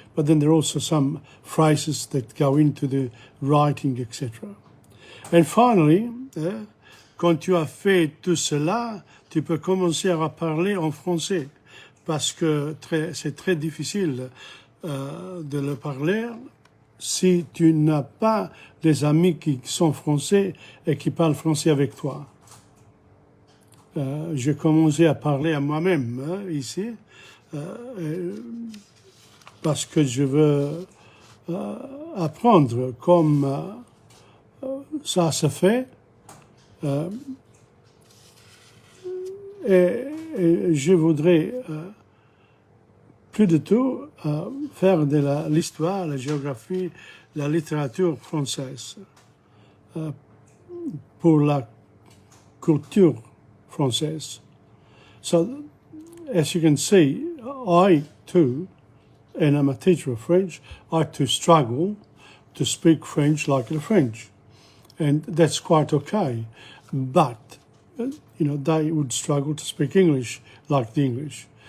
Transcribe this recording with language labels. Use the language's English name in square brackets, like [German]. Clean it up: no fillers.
[English] But then there are also some phrases that go into the writing, etc. And finally, [French] quand tu as fait tout cela, tu peux commencer à parler en français. Parce que c'est très difficile de le parler si tu n'as pas des amis qui sont français et qui parlent français avec toi. J'ai commencé à parler à moi-même ici parce que je veux apprendre comme ça se fait et je voudrais plus de tout faire de l'histoire, la géographie, la littérature française pour la culture française. [English] So, as you can see, I too, and I'm a teacher of French, I too struggle to speak French like the French. And that's quite okay. But, they would struggle to speak English like the English.